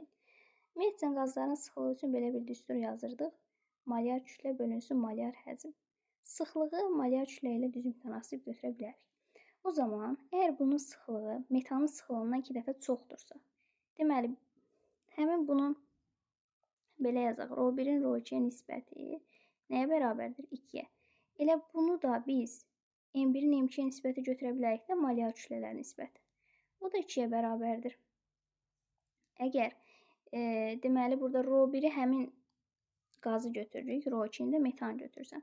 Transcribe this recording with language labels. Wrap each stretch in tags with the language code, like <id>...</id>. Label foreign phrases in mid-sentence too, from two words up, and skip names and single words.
<az>Ümumiyyətlə qazların sıxlığı üçün belə bir düstur yazırdıq. Molyar kütlə bölünsün molyar həcm. Sıxlığı molyar kütlə ilə düz mütənasib götürə bilərik. O zaman, əgər bunun sıxlığı metanın sıxlığından 2 dəfə çoxdursa, deməli, həmin bunun belə yazaq, ρ1-in ρ2-yə nisbəti nəyə bərabərdir? 2-yə. Elə bunu da biz M1-in M2-yə nisbəti götürə bilərik də molyar kütlələr nisbəti. O da 2-yə bərabərdir. Əgər deməli, burada ρ1-i həmin qazı götürürük, ρ2-ni də metan götürürsən.</az>